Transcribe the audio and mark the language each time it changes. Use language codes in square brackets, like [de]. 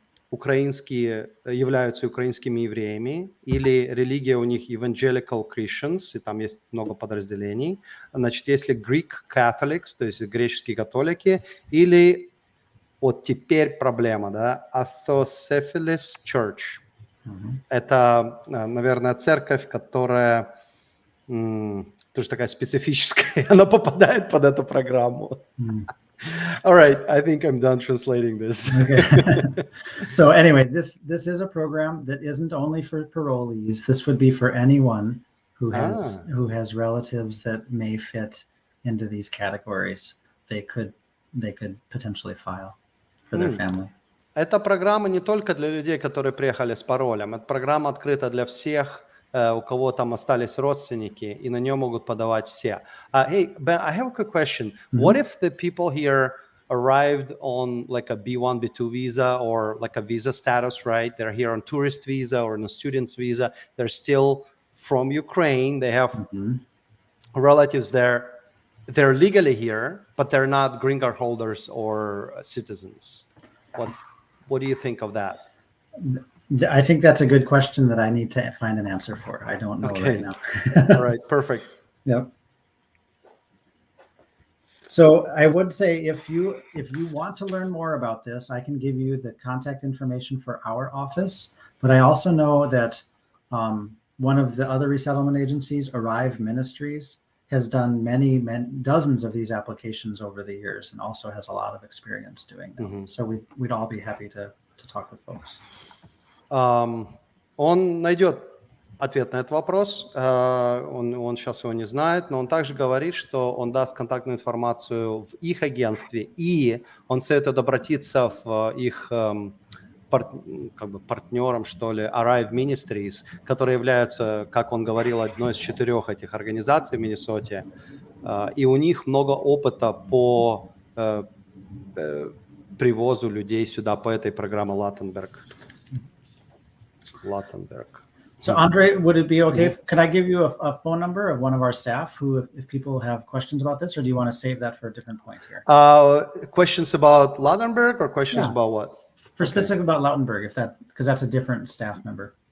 [ru] являются украинскими евреями, или религия у них [en] evangelical Christians, [ru] и там есть много подразделений, значит, если [en] Greek Catholics, [ru] то есть греческие католики, или вот теперь проблема, да, [en] Autocephalous Church. [ru] Это, наверное, церковь, которая тоже такая специфическая, она попадает под эту программу. [en] All right, I think I'm done translating this. Okay. So anyway, this is a program that isn't only for parolees. This would be for anyone who has relatives that may fit into these categories. They could potentially file for their family. [ru] Эта программа не только для людей, которые приехали с паролем. Эта программа открыта для всех, у кого там остались родственники, и на нее могут подавать все. [en] Hey, Ben, I have a quick question. What if the people here arrived on like a B1, B2 visa, or like a visa status, right? They're here on tourist visa or on a student's visa. They're still from Ukraine. They have relatives there. They're legally here, but they're not green card holders or citizens. What do you think of that? I think that's a good question that I need to find an answer for. I don't know right now. All right, perfect. Yep. So I would say if you want to learn more about this, I can give you the contact information for our office. But I also know that one of the other resettlement agencies, Arrive Ministries, has done many dozens of these applications over the years and also has a lot of experience doing them. So we'd all be happy to talk with folks. [ru] Он найдет ответ на этот вопрос, он сейчас его не знает, но он также говорит, что он даст контактную информацию в их агентстве, и он советует обратиться в их партнером, что ли, Arrive Ministries, которые являются, как он говорил, одной из 4 этих организаций в Миннесоте, и у них много опыта по привозу людей сюда по этой программе Латтенберг. [en] So Andre, would it be okay? Could I give you a phone number of one of our staff who, if people have questions about this, or do you want to save that for a different point here? Questions about Luttenberg or questions about what? For specific about Lautenberg, because that's a different staff member.